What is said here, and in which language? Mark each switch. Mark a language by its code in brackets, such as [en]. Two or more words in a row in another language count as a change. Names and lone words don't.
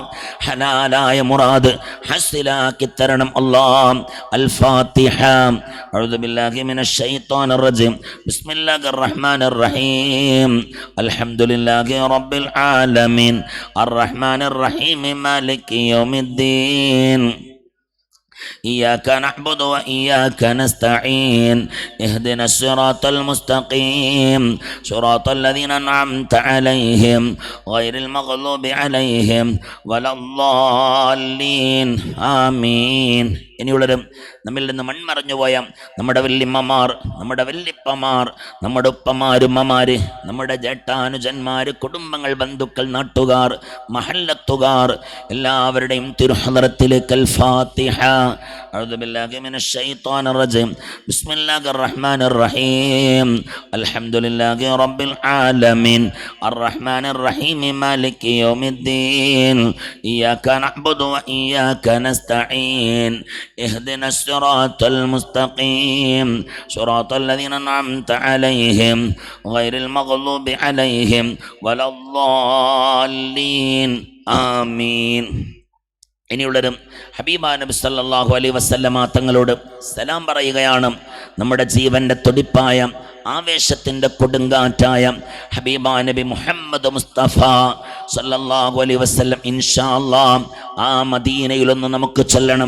[ml] ഹലാലായ മുറാദ് ഹസിലാക്കി തരണം അല്ലാഹ്. [ar] الفاتحة. أعوذ بالله من الشيطان الرجيم. بسم الله الرحمن الرحيم. الحمد لله رب العالمين الرحمن الرحيم مالك يوم الدين. إياك نعبد وإياك نستعين اهدنا الصراط المستقيم صراط الذين أنعمت عليهم غير المغضوب عليهم ولا الضالين آمين. [ml] ഇനിയുള്ളവരും നമ്മിൽ നിന്ന് മൺമറഞ്ഞു പോയ നമ്മുടെ വല്യമ്മമാർ, നമ്മുടെ വല്യപ്പമാർ, നമ്മുടെ ഉപ്പമാരുമ്മമാര്, നമ്മുടെ ജേഷ്ഠാനുജന്മാര്, കുടുംബങ്ങൾ, ബന്ധുക്കൾ, നാട്ടുകാർ, മഹല്ലത്തുകാർ എല്ലാവരുടെയും തിരുഹളറത്തിലേക്ക് [ar] الفاتحة. أعوذ بالله من الشيطان الرجيم. بسم الله الرحمن الرحيم. الحمد لله رب العالمين الرحمن الرحيم مالك يوم الدين. إياك نعبد وإياك نستعين اهدنا الصراط المستقيم صراط الذين أنعمت عليهم غير المغضوب عليهم ولا الضالين آمين. [ml] ഇനിയുള്ളവരും ഹബീബാ നബി [ar] صلى الله عليه وسلم [ml] തങ്ങളോട് സലാം പറയുകയാണ്. നമ്മുടെ ജീവന്റെ തുടിപ്പായ ആവേശത്തിൻ്റെ കൊടുങ്കാറ്റായ ഹബീബാ നബി മുഹമ്മദ് മുസ്തഫ [ar] صلى الله عليه وسلم إن شاء الله [ml] ആ മദീനയിലൊന്ന് നമുക്ക് ചെല്ലണം.